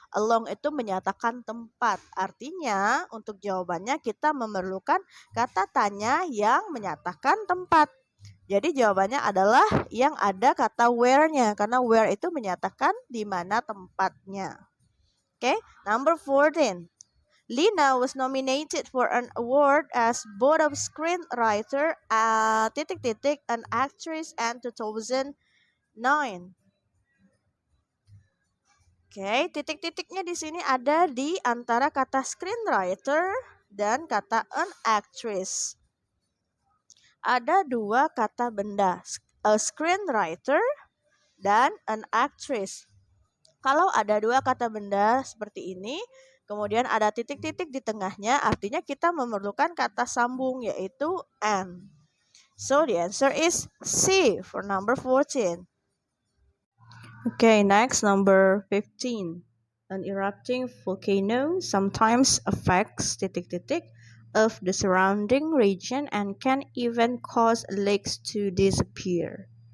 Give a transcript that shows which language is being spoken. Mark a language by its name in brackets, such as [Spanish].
[Indonesian] Along itu menyatakan tempat. Artinya untuk jawabannya kita memerlukan kata tanya yang menyatakan tempat. Jadi jawabannya adalah yang ada kata where-nya, karena where itu menyatakan di mana tempatnya. [English] Okay, number 14. Lina was nominated for an award as both a screenwriter, an actress, and 2009. [Indonesian] Okay, titik-titiknya di sini ada di antara kata screenwriter dan kata an actress. Ada dua kata benda, a screenwriter dan an actress. Kalau ada dua kata benda seperti ini, kemudian ada titik-titik di tengahnya, artinya kita memerlukan kata sambung yaitu and. [English] So the answer is C for number 14. Okay, next number 15. An erupting volcano sometimes affects titik-titik of the surrounding region and can even cause lakes to disappear.